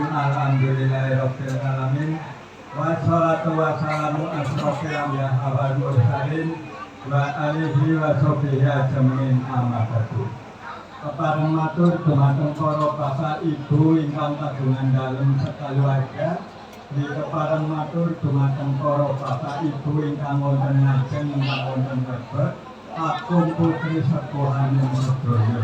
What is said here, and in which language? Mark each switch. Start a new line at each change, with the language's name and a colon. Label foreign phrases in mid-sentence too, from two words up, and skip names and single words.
Arabic: الحمد لله رب العالمين. والصلاة والسلام أشرف الأنبياء والمرسلين وآله وصحبه أجمعين أما بعد.
Javanese: Kepareng matur dumateng para bapak ibu ingkang kagungan dalem sekaluwarga. Di kepareng matur dumateng para bapak ibu ingkang wonten ngajeng ingkang wonten lebet. Aku putri sepuhaning sedaya.